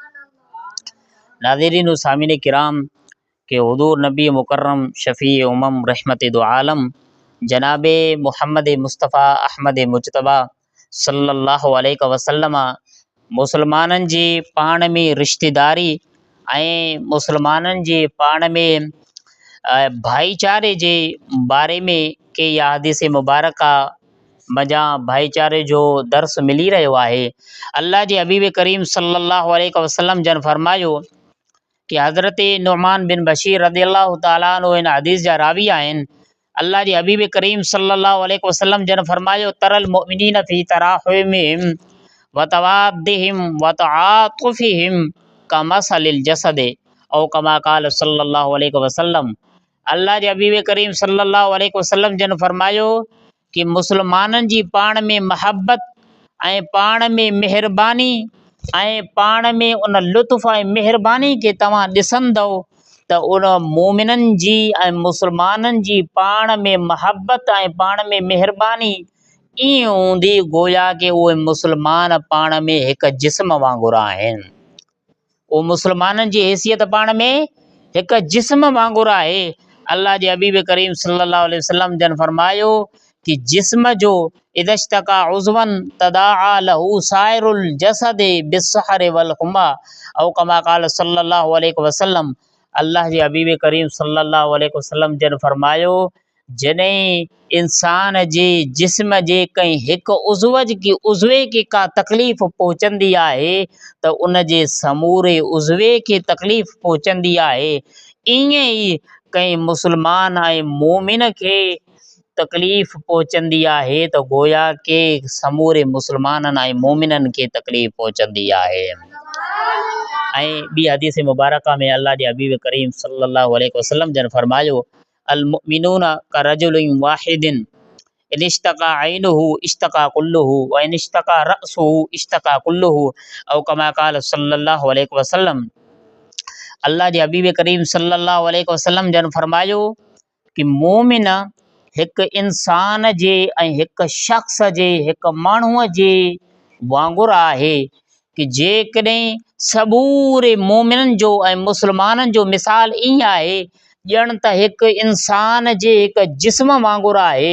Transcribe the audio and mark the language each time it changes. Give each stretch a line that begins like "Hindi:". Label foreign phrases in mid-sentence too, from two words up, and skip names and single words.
Sindhi: नाज़रीन सामीन किराम, के हुज़ूर नबी मुकर्रम शफ़ी उमम रहमत दो आलम जनाब मुहम्मद मुस्तफ़ा अहमद मुजतबा
Arabic: صلى الله عليه وسلم
Sindhi: मुसलमाननि जी पाण में रिश्तेदारी ऐं मुसलमाननि जे पाण में भाईचारे जे बारे में के हदीस मुबारका मज़ा भाईचारे जो दर्स मिली रहियो आहे। अल्लाह जे हबीब करीम
Arabic: صلى الله عليه وسلم
Sindhi: जन फरमायो कि हज़रत नुमान बिन बशीर
Arabic: رضي الله تعالى عنه
Sindhi: इन हदीस जा रावी आहिनि। अल्लाह जे हबीब करीम
Arabic: صلى الله عليه وسلم
Sindhi: जन फरमायो
Arabic: ترى المؤمنين في تراحمهم و توادهم و تعاطفهم كمثل الجسد أو كما قال صلى الله عليه وسلم.
Sindhi: अल्लाह जे हबीब करीम
Arabic: صلى الله عليه وسلم
Sindhi: जन फरमायो कि मुसलमाननि जी पाण में महबत ऐं पाण में मेहरबानी ऐं पाण में उन लुत्फ़ ऐं मेहरबानी खे तव्हां ॾिसंदव त उन मोमिननि जी ऐं मुसलमाननि जी पाण में महबत ऐं पाण में मेहरबानी ईअं हूंदी गोया कि उहे मुसलमान पाण में हिकु जिस्म वांगुरु आहिनि। उहो मुसलमाननि जी हैसियत पाण में हिकु जिस्म वांगुरु आहे। अल्लाह जे हबीब करीम
Arabic: صلى الله عليه وسلم
Sindhi: जन फरमायो कि जिस्म जो
Arabic: إذا اشتكى عضوا تداعى له سائر الجسد بالسهر والحمى أو كما قال صلى الله عليه وسلم.
Sindhi: अल्लाह जे हबीब करीम
Arabic: صلى الله عليه وسلم
Sindhi: जन फरमायो जॾहिं इंसान जे जिस्म जे कंहिं हिकु उज़वे खे का तकलीफ़ पहुचंदी आहे त उन जे समूरे उज़वे खे तकलीफ़ पहुचंदी आहे। ईअं ई कंहिं मुसलमान ऐं मोमिन खे तकलीफ़ पहुचंदी आहे त गोया के समूरे मुसलमाननि ऐं मोमिननि खे तकलीफ़ पहुचंदी आहे। ऐं ॿी हदीस मुबारका में अल्लाह जे हबीब करीम
Arabic: صلى الله عليه وسلم
Sindhi: जन फरमायो
Arabic: المؤمنون كرجل واحد إن اشتكى عينه اشتكى كله و إن اشتكى رأسه اشتكى كله أو كما قال صلى الله عليه وسلم.
Sindhi: अल्लाह जे हबीब करीम
Arabic: صلى الله عليه وسلم
Sindhi: जन फरमायो कि मोमिन हिकु इंसान जे ऐं हिकु शख़्स जे हिकु माण्हूअ जे वांगुरु आहे कि जेकॾहिं सबूरे मोमिननि जो ऐं मुस्लमाननि जो मिसाल ईअं आहे ॼण त हिकु इंसान जे हिकु जिस्म वांगुरु आहे।